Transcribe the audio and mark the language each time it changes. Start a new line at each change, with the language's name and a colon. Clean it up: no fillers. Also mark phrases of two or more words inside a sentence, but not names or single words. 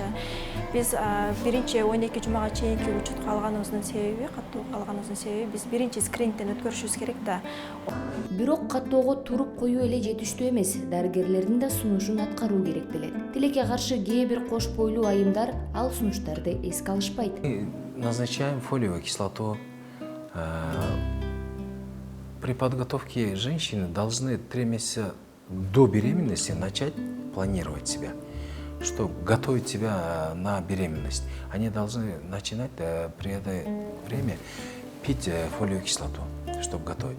Kyrgyz: Биз биринчи 12 жумага чейинки учетко алганыбыздын себеби, каттоого алганыбыздын себеби биз биринчи скринингден өткөрүшүбүз керек да. Бирок каттоого туруп коюу эле жетиштүү эмес, дарыгерлердин да сунушун аткаруу керек делет. Тилекке каршы кээ бир кош бойлуу айымдар ал сунуштарды эске алышпайт.
Russian: Мы назначаем фолиевую кислоту. При подготовке женщины должны 3 месяца до беременности начать планировать себя, что готовить себя на беременность. Они должны начинать при это время пить фолиевую кислоту, чтобы готовить.